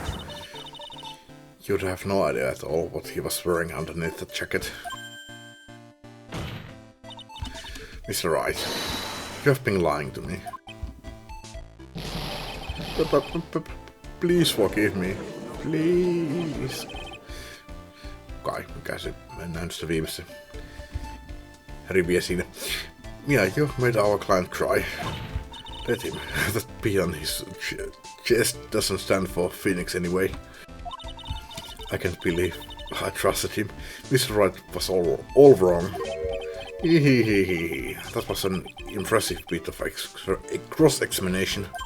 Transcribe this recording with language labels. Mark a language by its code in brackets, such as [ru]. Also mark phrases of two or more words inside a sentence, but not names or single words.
[en] You'd have no idea at all what he was wearing underneath the jacket. Mr. Wright, you have been lying to me. Please forgive me. Please. [fi] Kai, mikä se mennään sitä viimeistä riviä siinä. [en] Yeah, you made our client cry. Let him. That P on his chest doesn't stand for Phoenix anyway. I can't believe I trusted him. Mr. Wright was all wrong. That was an impressive bit of cross-examination.